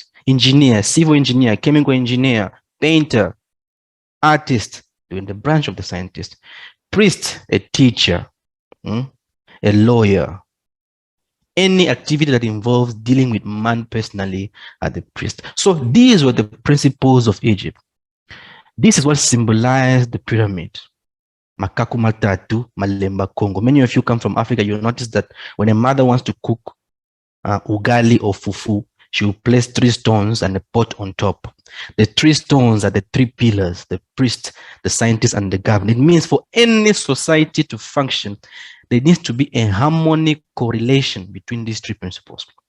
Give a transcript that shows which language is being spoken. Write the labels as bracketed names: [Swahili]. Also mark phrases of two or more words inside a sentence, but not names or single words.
[English] Engineer, civil engineer, chemical engineer, painter, artist, they were in the branch of the scientist. Priest, a teacher, a lawyer. Any activity that involves dealing with man personally are the priest. So these were the principles of Egypt. This is what symbolized the pyramid. [Kongo] Makaku matatu, malemba Congo. [English] Many of you come from Africa, you'll notice that when a mother wants to cook ugali or fufu, she will place 3 stones and a pot on top. The 3 stones are the 3 pillars, the priest, the scientist, and the governor. It means for any society to function, there needs to be a harmonic correlation between these 3 principles.